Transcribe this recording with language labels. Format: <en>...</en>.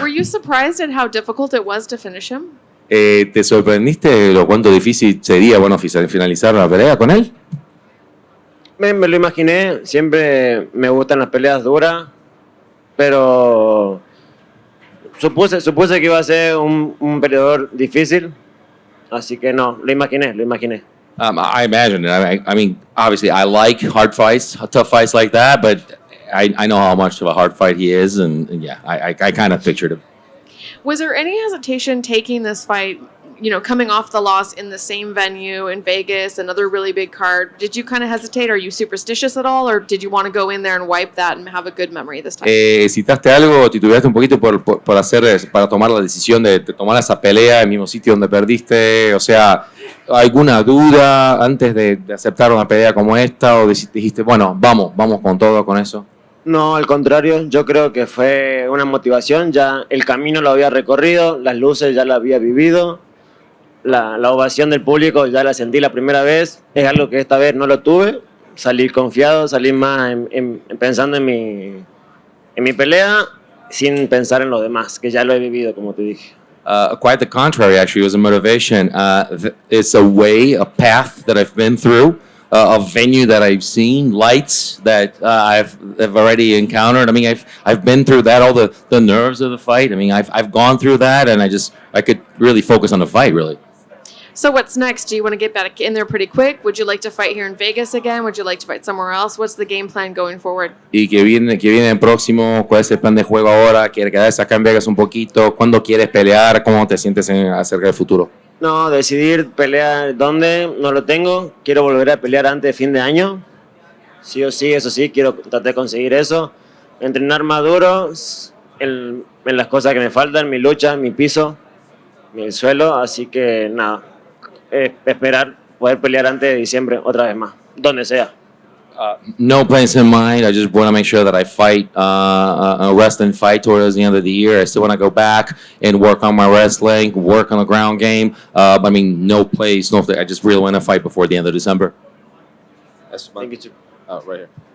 <en>Were you surprised at how difficult it was to finish him?</en> <es>¿Te sorprendiste lo cuánto difícil sería, bueno, finalizar la pelea con él? Me lo imaginé, siempre me gustan las peleas duras, pero supuse que iba a ser un peleador difícil, así que no, lo imaginé.</es> <en>I imagine it. I mean, obviously, I like hard fights, tough fights like that, but I know how much of a hard fight he is, and yeah, I kind of pictured him. Was there any hesitation taking this fight, coming off the loss in the same venue in Vegas, another really big card? Did you kind of hesitate? Are you superstitious at all, or did you want to go in there and wipe that and have a good memory this time?</en> <es>¿Hesitaste algo, titubeaste un poquito para tomar la decisión de tomar esa pelea en el mismo sitio donde perdiste? O sea, ¿alguna duda antes de aceptar una pelea como esta? ¿O dijiste, bueno, vamos con todo con eso? No, al contrario, yo creo que fue una motivación, ya el camino lo había recorrido, las luces ya las había vivido, la ovación del público ya la sentí la primera vez, es algo que esta vez no lo tuve, salí confiado, salí más pensando en mi pelea, sin pensar en lo demás, que ya lo he vivido, como te dije.</es> <en>Quite the contrary, actually. It was a motivation. It's a path that I've been through, a venue that I've seen, lights that I've already encountered. I mean, I've been through that, all the nerves of the fight. I mean, I've gone through that, and I could really focus on the fight, really. So what's next? Do you want to get back in there pretty quick? Would you like to fight here in Vegas again? Would you like to fight somewhere else? What's the game plan going forward?</en> <es>¿Y qué viene el próximo? ¿Cuál es el plan de juego ahora? ¿Quieres quedarse acá en Vegas un poquito? ¿Cuándo quieres pelear? ¿Cómo te sientes acerca del futuro? No, decidir pelear dónde, no lo tengo. Quiero volver a pelear antes de fin de año. Sí o sí, eso sí, quiero tratar de conseguir eso. Entrenar más duro en las cosas que me faltan, mi lucha, mi piso, mi suelo. Así que nada, esperar poder pelear antes de diciembre otra vez más, donde sea.</es> <en>No plans in mind. I just want to make sure that I fight a wrestling fight towards the end of the year. I still want to go back and work on my wrestling, work on the ground game. I mean, no place, no. I just really want to fight before the end of December. Thank you too. Right here.</en>